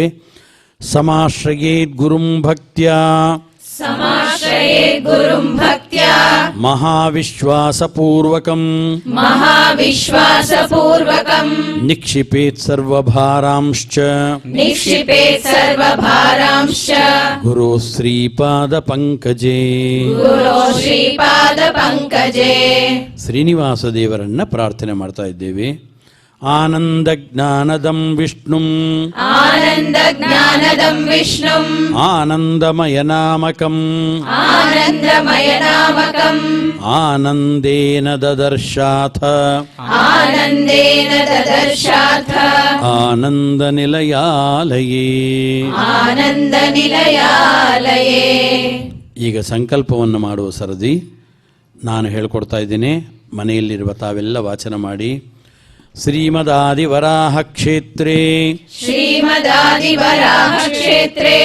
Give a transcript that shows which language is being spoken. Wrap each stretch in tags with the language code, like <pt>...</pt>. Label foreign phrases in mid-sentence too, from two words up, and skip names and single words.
<sa>ಸಮಾಶ್ರಯೇದ್ ಗುರುಂ ಭಕ್ತ್ಯಾ ಮಹಾವಿಶ್ವಾಸಪೂರ್ವಕಂ ನಿಕ್ಷಿಪೇತ್ ಸರ್ವಭಾರಾಂಶ್ಚ ಗುರು ಶ್ರೀಪಾದ ಪಂಕಜೇ.</sa> <kn>ಶ್ರೀನಿವಾಸ ದೇವರನ್ನ ಪ್ರಾರ್ಥನೆ ಮಾಡ್ತಾ ಇದ್ದೇವೆ.</kn> <sa>आनन्दज्ञानदं विष्णुम् आनन्दज्ञानदं विष्णुम् आनन्दमयनामकम् आनन्दमयनामकम् आनन्देन ददर्शाथ आनन्देन ददर्शाथ आनन्दनिलयालये ಆನಂದನಿಲಯಾಲಯೇ.</sa> <kn>ಈಗ ಸಂಕಲ್ಪವನ್ನು ಮಾಡುವ ಸರದಿ ನಾನು ಹೇಳ್ಕೊಡ್ತಾ ಇದ್ದೀನಿ. ಮನೆಯಲ್ಲಿರುವ ತಾವೆಲ್ಲ ವಾಚನ ಮಾಡಿ.</kn> <sa>ಶ್ರೀಮದಾದಿವರಾಹ ಕ್ಷೇತ್ರೇ ಶ್ರೀಮದಾದಿವರಾಹ ಕ್ಷೇತ್ರೇ</sa>